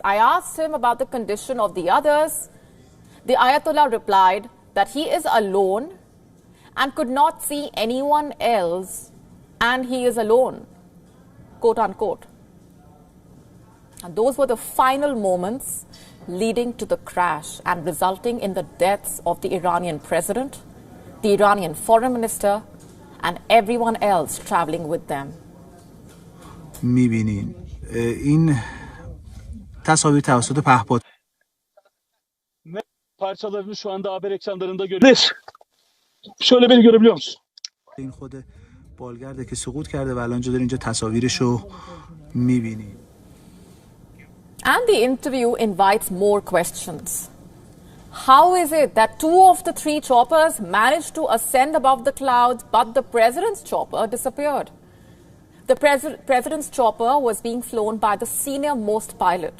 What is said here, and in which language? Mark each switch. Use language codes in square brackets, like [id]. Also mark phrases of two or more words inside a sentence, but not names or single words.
[en] I asked him about the condition of the others. The Ayatollah replied that he is alone and could not see anyone else, and he is alone," quote unquote. And those were the final moments leading to the crash and resulting in the deaths of the Iranian president, the Iranian foreign minister, and everyone else traveling with them. [fa] می‌بینین این تصاویر توسط پهپاد [tr] parçalarını şu anda haber ekranlarında görüyoruz. Şöyle beni görebiliyor musun? [fa] این خود بالگرده که سقوط کرده و الان اینجا تصاویرشو می‌بینید. [en] And the interview invites more questions. How is it that 2 of the 3 choppers managed to ascend above the clouds, but the president's chopper disappeared? The president's chopper was being flown by the senior-most pilot.